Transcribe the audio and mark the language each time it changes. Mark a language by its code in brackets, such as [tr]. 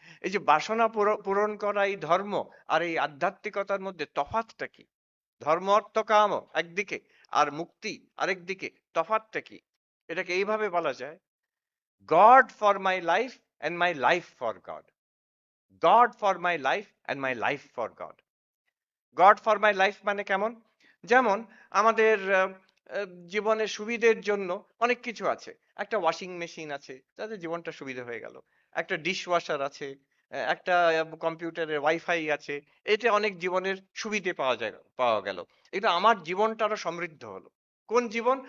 [bn] এই যে বাসনা পূরণ করা এই ধর্ম আর এই আধ্যাত্মিকতার মধ্যে তফাৎটা কি? ধর্ম অর্থ কাম একদিকে আর মুক্তি আরেক দিকে, তফাৎটা কি? এটাকে এইভাবে বলা যায়, [en] God for my life and my life for God. God for my life and my life for God. God for my life [bn] মানে কেমন? যেমন আমাদের জীবনের সুবিধের জন্য অনেক কিছু আছে। একটা ওয়াশিং মেশিন আছে, তাতে জীবনটা সুবিধা হয়ে গেল। একটা ডিশ ওয়াশার আছে, একটা কম্পিউটারের ওয়াইফাই আছে। এতে অনেক জীবনের সুবিধে পাওয়া গেল। এটা আমার জীবনটা আরো সমৃদ্ধ হলো। কোন জীবন?